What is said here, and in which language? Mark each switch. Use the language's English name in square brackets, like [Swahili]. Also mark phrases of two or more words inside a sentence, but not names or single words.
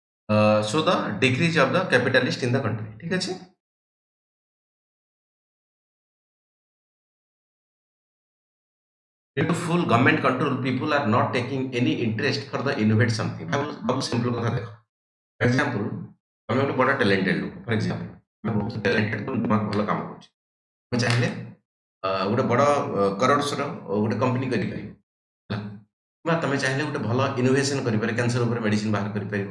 [English] show the decrease of the capitalist in the country. [Odia] ठीक ଅଛି। [English] Due to full government control, people are not taking any interest for the innovate something। [Hindi] बहुत सिंपल [Odia] କଥା ଦେଖ। [English] For example, [Odia] ତମେ ଗୋଟେ ବଡ଼ talented ଲୋକ। [English] For example, [Odia] ତମେ ବହୁତ talented, ତମେ ଦିମାଗ ଭଲ କାମ କରୁଛି। ତମେ ଚାହିଁଲେ ଗୋଟେ ବଡ଼ କରୋଡ଼ସର ଗୋଟେ କମ୍ପାନୀ କରିପାରିବ ହେଲା। କିମ୍ବା ତମେ ଚାହିଁଲେ ଗୋଟେ ଭଲ ଇନୋଭେସନ୍ କରିପାରିବ, କ୍ୟାନ୍ସର ଉପରେ ମେଡିସିନ୍ ବାହାର କରିପାରିବ।